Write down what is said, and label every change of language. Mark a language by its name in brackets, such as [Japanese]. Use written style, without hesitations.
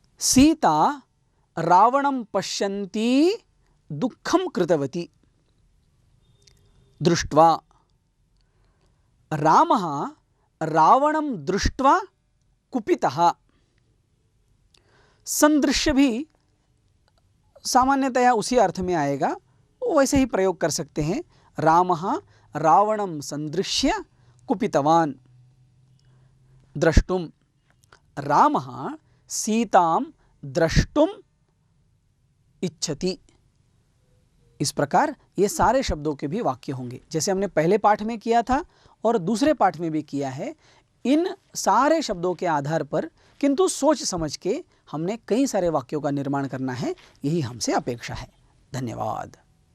[Sanskrit] सीता रावणं पश्यन्ती दुःखं कृतवती। दृष्ट्वा, रामः रावणं दृष्ट्वा कुपितः। [Hindi] संदृश्य भी सामान्यतया उसी अर्थ में आएगा, वैसे ही प्रयोग कर सकते हैं। [Sanskrit] रामः रावणं संदृश्य कुपितवान्। द्रष्टुम, रामः सीतां द्रष्टुम इच्छति। [Hindi] इस प्रकार ये सारे शब्दों के भी वाक्य होंगे, जैसे हमने पहले पाठ में किया था और दूसरे पाठ में भी किया है। इन सारे शब्दों के आधार पर किंतु सोच समझ के हमने कई सारे वाक्यों का निर्माण करना है, यही हमसे अपेक्षा है। धन्यवाद।